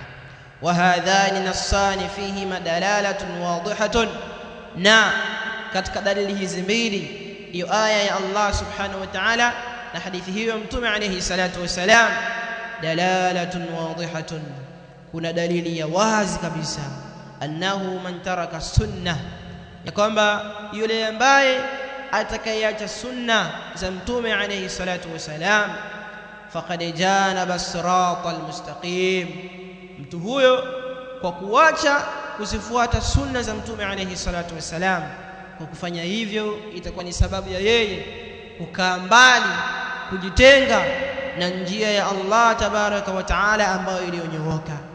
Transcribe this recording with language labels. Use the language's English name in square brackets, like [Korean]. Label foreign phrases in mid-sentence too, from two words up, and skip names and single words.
[Arabic] وهذان نصان فيه مدلالة واضحة, [Swahili] na katika dalili hizi mbili, hiyo aya ya [Arabic] الله سبحانه وتعالى [Swahili] na hadithi hiyo Mtume [Arabic] عليه الصلاة والسلام, دلالة واضحة, [Swahili] kuna dalili ya wazi kabisa, [Arabic] أنه من ترك [Swahili] sunnah, ya kwamba yule ambaye atakayeacha sunna za Mtume [Arabic] عليه الصلاة والسلام, فقد جانب الصراط المستقيم, [Swahili] mtu huyo kwa kuacha kuzifuata sunna za Mtume [Arabic] عليه الصلاة والسلام, [Swahili] kwa kufanya hivyo itakuwa ni sababu ya yeye kukaa mbali, kujitenga na njia ya [Arabic] الله تبارك وتعالى [Swahili] ambayo iliyonyooka.